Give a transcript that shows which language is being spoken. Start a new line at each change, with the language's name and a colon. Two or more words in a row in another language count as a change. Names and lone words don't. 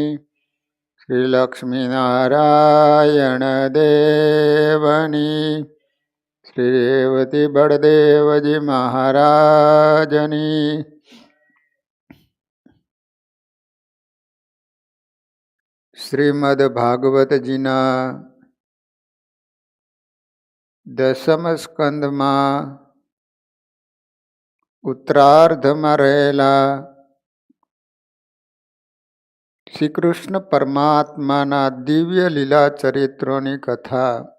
Gujarati: श्री लक्ष्मीनारायण देवनी। श्री रेवती बड़देवजी महाराजनी। श्रीमद् भागवत जीना 10મ સ્કંદમાં ઉત્તરાર્ધમાં રહેલા શ્રી કૃષ્ણ પરમાત્માના દિવ્ય લીલા ચરિત્રોની કથા